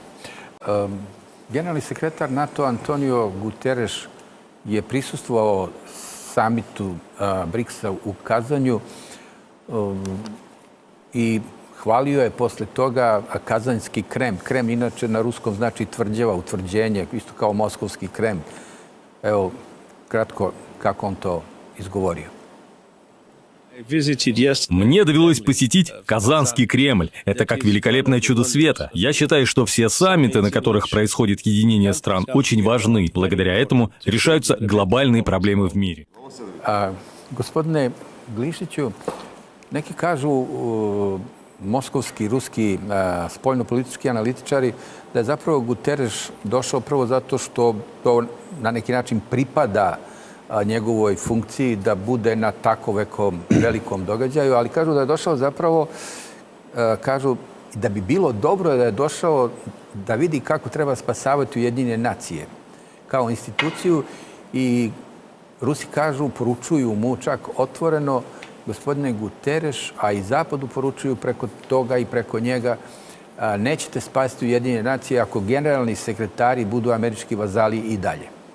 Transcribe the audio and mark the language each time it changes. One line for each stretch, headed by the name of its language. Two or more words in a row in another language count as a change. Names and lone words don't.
Serbian: Generalni sekretar NATO Antonio Guterres je prisustvovao samitu BRICS-a u Kazanju i hvalio je posle toga kazanjski krem. Krem inače na ruskom znači tvrđava, utvrđenje, isto kao moskovski krem. Evo, kratko kako on to izgovorio.
Russian: Мне довелось посетить Казанский Кремль. Это как великолепное чудо света. Я считаю, что все саммиты, на которых происходит единение стран, очень важны. Благодаря этому решаются глобальные проблемы в мире.
Serbian: Gospodine Glišiću, neki kažu moskovski, ruski spoljnopolitički analitičari da je zapravo Guterres došao prvo zato što to na neki način pripada njegovoj funkciji da bude na tako velikom događaju, ali kažu da je došao zapravo, kažu da bi bilo dobro da je došao da vidi kako treba spasavati Ujedinjene nacije kao instituciju i Rusi kažu, poručuju mu čak otvoreno, gospodine Guterres, a i Zapadu poručuju preko toga i preko njega, nećete spasiti Ujedinjene nacije ako generalni sekretari budu američki vazali i dalje.